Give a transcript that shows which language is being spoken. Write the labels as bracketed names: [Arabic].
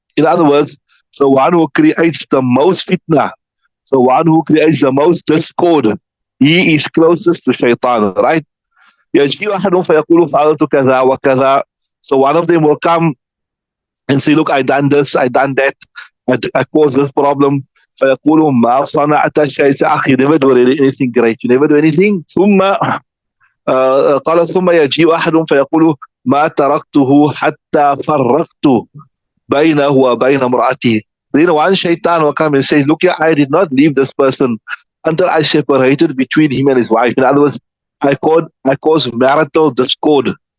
[English] In other words, the one who creates the most fitna, the one who creates the most discord, he is closest to shaitan, right? [Arabic] يَجِيُ أَحَدٌ فَيَقُولُ فَعَلْتُ كَذَا وَكَذَا. [English] So one of them will come and say, look, I done this, I done that, I caused this problem. [Arabic] فَيَقُولُ مَا صَنَعْتَ شَيْءٍ. [English] You never do anything great, you never do anything. [Arabic] ثم قال ثم يجيء أحد فيقول ما تركته حتى فرقت بينه وبين امرأته. [English] One shaitan will come and say, look here, I did not leave this person until I separated between him and his wife. In other words, I caused marital discord.